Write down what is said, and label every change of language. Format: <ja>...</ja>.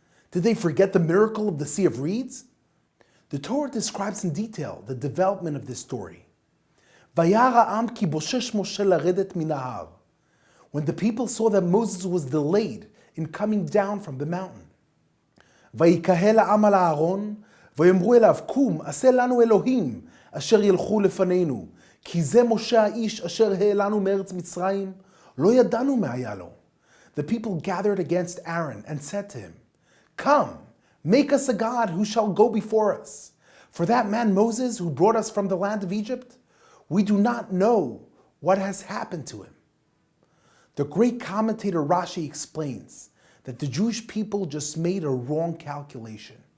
<en>Did they forget the miracle of the Sea of Reeds? The Torah describes in detail the development of this story. When the people saw that Moses was delayed in coming down from the mountain.</en> <he>ויקהל העם על הארון, ויאמרו אליו, קום, עשה לנו אלוהים, אשר ילכו לפנינו, כי זה משה האיש אשר העלנו מארץ מצרים, לא ידענו מה היה לו.</he> <en>The people gathered against Aaron and said to him, Come, make us a God who shall go before us. For that man Moses who brought us from the land of Egypt, we do not know what has happened to him. The great commentator Rashi explains that the Jewish people just made a wrong calculation.</en>